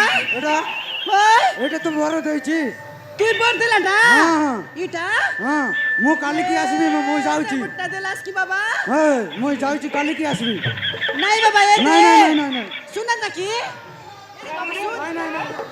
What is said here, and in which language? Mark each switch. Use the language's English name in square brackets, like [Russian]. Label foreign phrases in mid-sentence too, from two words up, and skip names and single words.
[Bangla] এটা ওই এটা তো বড় ଦେଇଛି তুই বড় দিলা না হ্যাঁ। এটা [Odia] ହଁ ମୁଁ କାଲିକି ଆସିବି ମୁଁ ଯାଉଛି [Bangla] বড়টা দিলাস কি বাবা [Odia] ହେ ମୁଁ ଯାଉଛି କାଲିକି ଆସିବି [Bangla] নাই বাবা এই নাই নাই নাই নাই নাই শুনা নাকি নাই নাই নাই